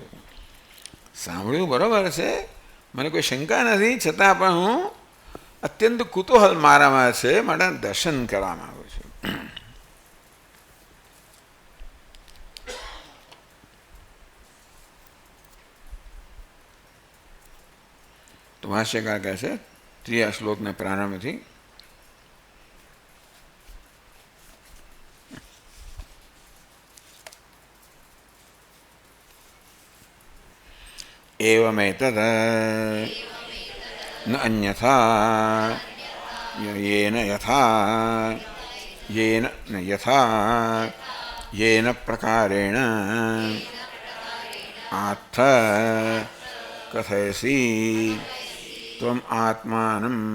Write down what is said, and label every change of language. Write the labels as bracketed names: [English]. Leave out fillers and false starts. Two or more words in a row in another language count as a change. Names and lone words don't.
[Gujarati] સાંભળ્યું બરાબર છે, મને કોઈ શંકા નથી, છતાં પણ હું અત્યંત કુતૂહલ મારામાં છે, માટે દર્શન કરવા માગું છું. તો ભાષ્યકાર કહે છે ત્રીજા શ્લોકના પ્રારંભથી [Sanskrit] एवमेतद् न अन्यथा येन यथा येन प्रकारेण आत्थ कथयसि त्वम् आत्मानं